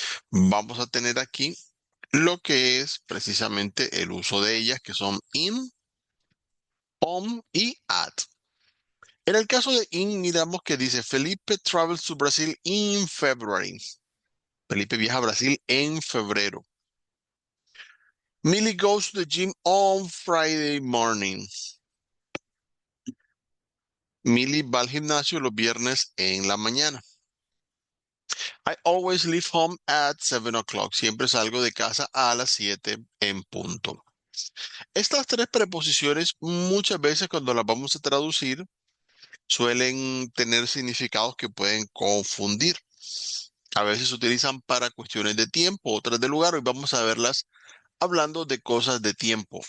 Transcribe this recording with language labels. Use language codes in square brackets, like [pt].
[es] Vamos a tener aquí lo que es precisamente el uso de ellas, que son in, on y at. En el caso de in, miramos que dice [en] Felipe travels to Brazil in February. [es] Felipe viaja a Brasil en febrero. [en] Millie goes to the gym on Friday morning. [es] Millie va al gimnasio los viernes en la mañana. [en] I always leave home at 7 o'clock. [es] Siempre salgo de casa a las 7 en punto. Estas tres preposiciones muchas veces cuando las vamos a traducir suelen tener significados que pueden confundir. A veces se utilizan para cuestiones de tiempo, otras de lugar. Hoy vamos a verlas hablando de cosas de tiempo.